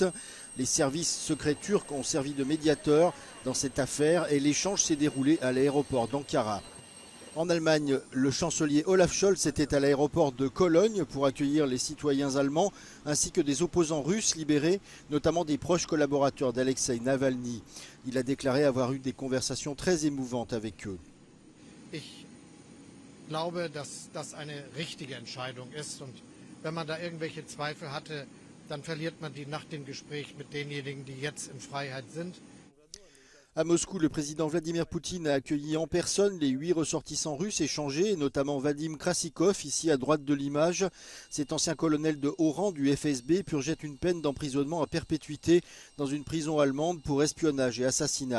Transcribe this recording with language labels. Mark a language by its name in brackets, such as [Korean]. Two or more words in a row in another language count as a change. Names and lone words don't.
[French] Les services secrets turcs ont servi de médiateurs dans cette affaire et l'échange s'est déroulé à l'aéroport d'Ankara. En Allemagne, le chancelier Olaf Scholz était à l'aéroport de Cologne pour accueillir les citoyens allemands ainsi que des opposants russes libérés, notamment des proches collaborateurs d'Alexei Navalny. Il a déclaré avoir eu des conversations très émouvantes avec eux. [German] Ich glaube, dass das eine richtige Entscheidung ist und wenn man da irgendwelche Zweifel hatte, dann verliert man die nach dem Gespräch mit denjenigen, die jetzt in Freiheit sind. [French] À Moscou, le président Vladimir Poutine a accueilli en personne les 8 ressortissants russes échangés, notamment Vadim Krasikov, ici à droite de l'image. Cet ancien colonel de haut rang du FSB purgeait une peine d'emprisonnement à perpétuité dans une prison allemande pour espionnage et assassinat.